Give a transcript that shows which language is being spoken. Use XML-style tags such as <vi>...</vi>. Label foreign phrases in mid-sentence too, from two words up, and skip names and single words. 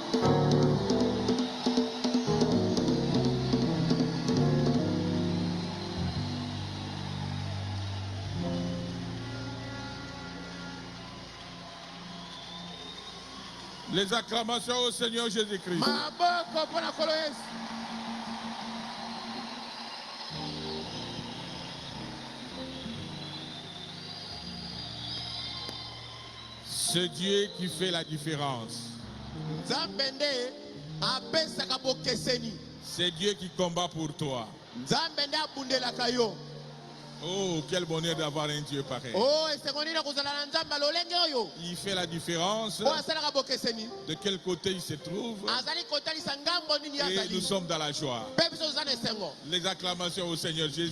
<fr>Les acclamations au Seigneur Jésus-Christ.</fr> <ln>Maboko pona kolo Yesu.</ln> <fr>C'est Dieu qui fait la différence.</fr> <ln>Nzambe nde apesaka bokeseni.</ln> <fr>C'est Dieu qui combat pour toi.</fr> <ln>Nzambe nde abundelaka yo.</ln> <fr>Oh, quel bonheur d'avoir un Dieu pareil. Il fait la différence de quel côté il se trouve. Et nous sommes dans la joie. Les acclamations au Seigneur Jésus.</fr>